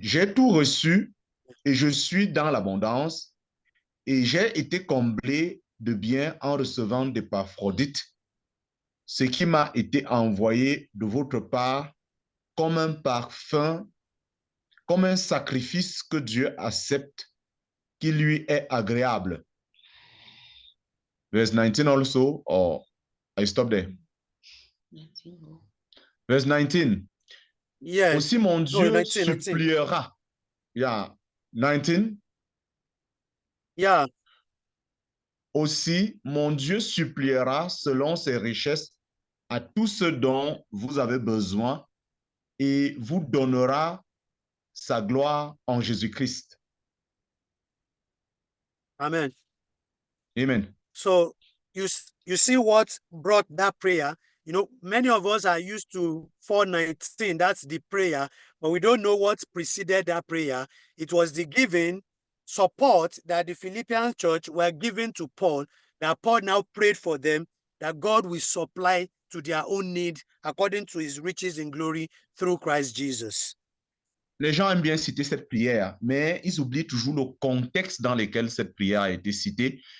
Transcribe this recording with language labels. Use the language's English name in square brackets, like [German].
[French] J'ai tout reçu et je suis dans l'abondance et j'ai été comblé de bien en recevant d'Épaphrodite, ce qui m'a été envoyé de votre part comme un parfum, comme un sacrifice que Dieu accepte, qui lui est agréable. [English] Verse 19 also, or I stop there. Verse 19. Yeah. [French] Aussi mon Dieu [English] 19. [French] suppliera. [English] Yeah. [French] 19. [English] Yeah. [French] Aussi mon Dieu suppliera selon ses richesses à tout ce dont vous avez besoin et vous donnera sa gloire en Jésus-Christ. Amen. Amen. [English] So you see what brought that prayer. You know, many of us are used to 4:19. That's the prayer, but we don't know what preceded that prayer. It was the giving support that the Philippian church were giving to Paul, that Paul now prayed for them, that God will supply to their own need according to his riches in glory through Christ Jesus. [French] Les gens aiment bien citer cette prière, mais ils oublient toujours le contexte dans lequel cette prière a été citée.